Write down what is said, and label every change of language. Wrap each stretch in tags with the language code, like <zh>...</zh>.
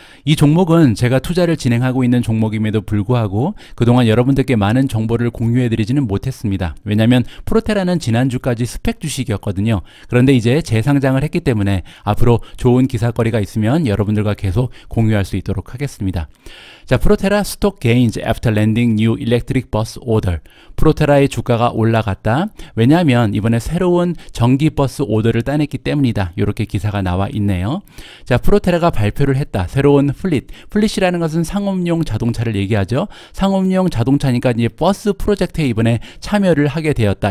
<ko>이 종목은 제가 투자를 진행하고 있는 종목임에도 불구하고 그동안 여러분들께 많은 정보를 공유해드리지는 못했습니다. 왜냐하면 프로테라는 지난주까지 스펙 주식이었거든요. 그런데 이제 재상장을 했기 때문에 앞으로 좋은 기사거리가 있으면 여러분들과 계속 공유할 수 있도록 하겠습니다.</ko> <en>자, 프로테라 stock gains after landing new electric bus order.</en> <ko>프로테라의 주가가 올라갔다. 왜냐하면 이번에 새로운 전기 버스 오더를 따냈기 때문이다. 이렇게 기사가 나와 있네요. 자, 프로테라가 발표를 했다. 새로운 플릿. 플릿이라는 것은 상업용 자동차를 얘기하죠. 상업용 자동차니까 이제 버스 프로젝트에 이번에 참여를 하게 되었다.</ko>